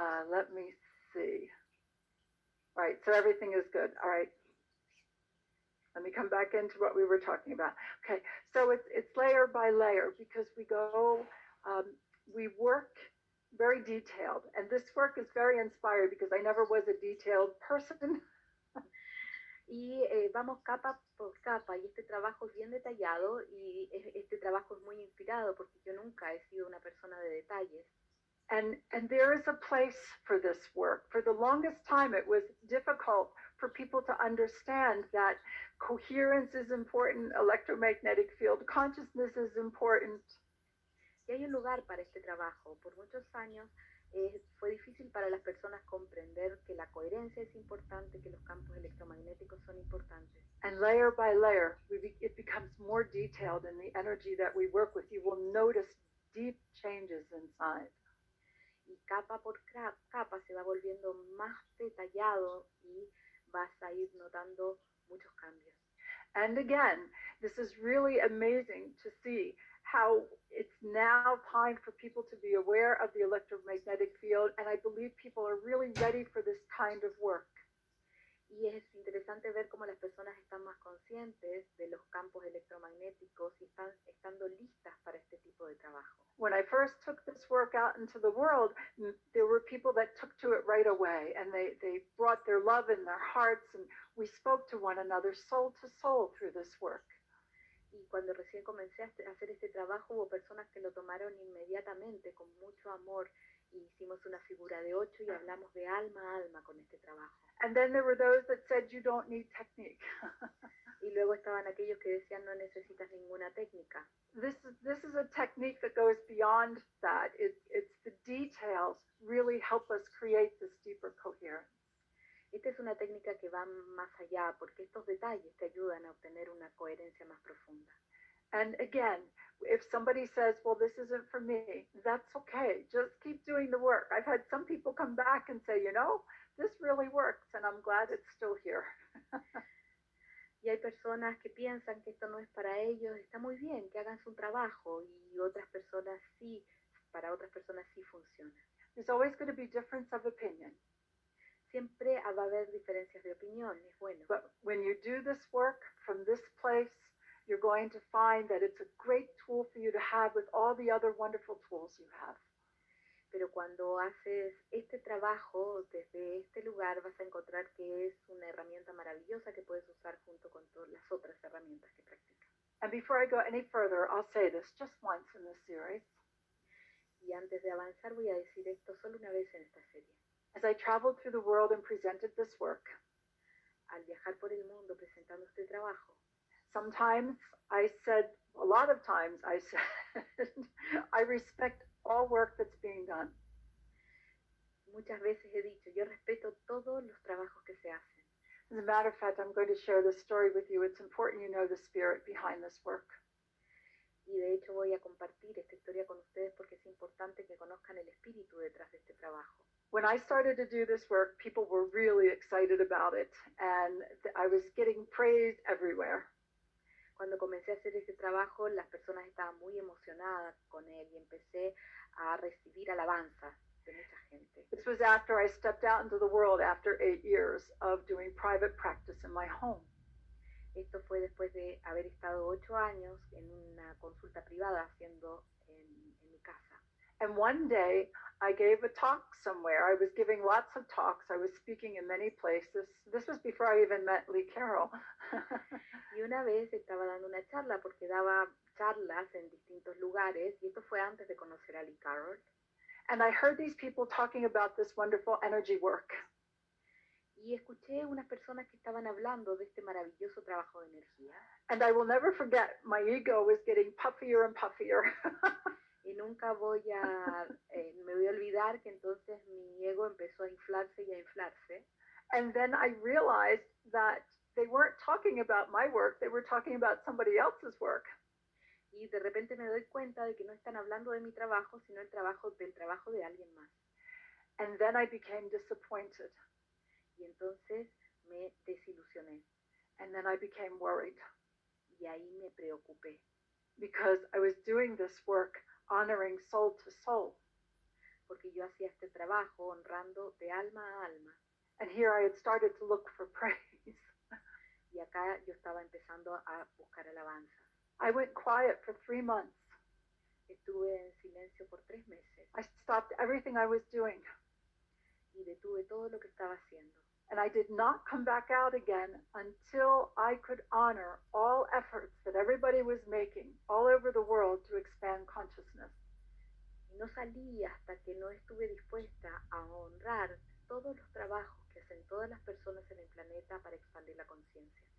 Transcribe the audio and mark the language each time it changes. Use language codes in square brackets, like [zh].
[en] Let me see. Right. So everything is good. All right. Let me come back into what we were talking about. Okay, so it's layer by layer because we work very detailed. And this work is very inspired because I never was a detailed person. [es] Y vamos capa por capa y este trabajo es bien detallado y este trabajo es muy inspirado porque yo nunca he sido una persona de detalles. [en] And there is a place for this work. For the longest time, it was difficult for people to understand that coherence is important, electromagnetic field consciousness is important. [es] Y hay un lugar para este trabajo. Por muchos años fue difícil para las personas comprender que la coherencia es importante, que los campos electromagnéticos son importantes. [en] And layer by layer, it becomes more detailed in the energy that we work with. You will notice deep changes inside. [es] Y capa por capa se va volviendo más detallado y vas a ir notando muchos cambios. [en] And again, this is really amazing to see how it's now time for people to be aware of the electromagnetic field, and I believe people are really ready for this kind of work. [es] Y es interesante ver cómo las personas están más conscientes de los campos electromagnéticos y están estando listas para este tipo de trabajo. [en] When I first took this work out into the world, there were people that took to it right away, and they brought their love in their hearts, and we spoke to one another soul to soul through this work. [es] Y cuando recién comencé a hacer este trabajo, hubo personas que lo tomaron inmediatamente, con mucho amor, Y hicimos una figura de 8 y hablamos de alma a alma con este trabajo. [en] And then there were those that said you don't need technique. [es] Y luego estaban aquellos que decían no necesitas ninguna técnica. [en] This is a technique that goes beyond that. It's the details really help us create this deeper coherence. [es] Esta es una técnica que va más allá porque estos detalles te ayudan a obtener una coherencia más profunda. [en] And again, if somebody says, well, this isn't for me, that's okay. Just keep doing the work. I've had some people come back and say, this really works, and I'm glad it's still here. [es] Y hay personas que piensan que esto no es para ellos, está muy bien que hagan su trabajo, y otras personas sí, para otras personas sí funciona. [en] There's always going to be difference of opinion. [es] Siempre va a haber diferencias de opinión, es bueno. [en] But when you do this work from this place, you're going to find that it's a great tool for you to have with all the other wonderful tools you have. [es] Pero cuando haces este trabajo desde este lugar vas a encontrar que es una herramienta maravillosa que puedes usar junto con todas las otras herramientas que practicas. [en] And before I go any further, I'll say this just once in this series. [es] Y antes de avanzar voy a decir esto solo una vez en esta serie. [en] As I traveled through the world and presented this work, [es] Al viajar por el mundo presentando este trabajo, [en] sometimes I said, a lot of times I said, I respect all work that's being done. [es] muchas veces he dicho, yo respeto todos los trabajos que se hacen. [en] As a matter of fact, I'm going to share this story with you. It's important you know the spirit behind this work. [es] Y de hecho voy a compartir esta historia con ustedes porque es importante que conozcan el espíritu detrás de este trabajo. [en] When I started to do this work, people were really excited about it, and I was getting praise everywhere. [es] Cuando comencé a hacer este trabajo, las personas estaban muy emocionadas con él y empecé a recibir alabanzas de mucha gente. [en] This was after I stepped out into the world after 8 years of doing private practice in my home. [es] Esto fue después de haber estado 8 años en una consulta privada haciendo en mi casa. [en] And one day I gave a talk somewhere. I was giving lots of talks. I was speaking in many places. This was before I even met Lee Carroll. [es] Y una vez estaba dando una charla porque daba charlas en distintos lugares y esto fue antes de conocer a Lee Carroll. [en] And I heard these people talking about this wonderful energy work. [es] Y escuché unas personas que estaban hablando de este maravilloso trabajo de energía. [en] And I will never forget, my ego was getting puffier and puffier. [es] Y nunca me voy a olvidar que entonces mi ego empezó a inflarse y a inflarse. [en] And then I realized that they weren't talking about my work, they were talking about somebody else's work. [es] Y de repente me doy cuenta de que no están hablando de mi trabajo, sino del trabajo de alguien más. [en] And then I became disappointed. [es] Y entonces me desilusioné. [en] And then I became worried. [es] Y ahí me preocupé. [en] Because I was doing this work honoring soul to soul. [es] Porque yo hacía este trabajo honrando de alma a alma. [en] And here I had started to look for praise. [es] Y acá yo estaba empezando a buscar alabanza. [en] I went quiet for 3 months. [es] Estuve en silencio por 3 meses. [en] I stopped everything I was doing. [es] Y detuve todo lo que estaba haciendo. [en] And I did not come back out again until I could honor all efforts that everybody was making all over the world to expand consciousness. [es] Y no salí hasta que no estuve dispuesta a honrar todos los trabajos que hacen todas las personas en el planeta para expandir la conciencia.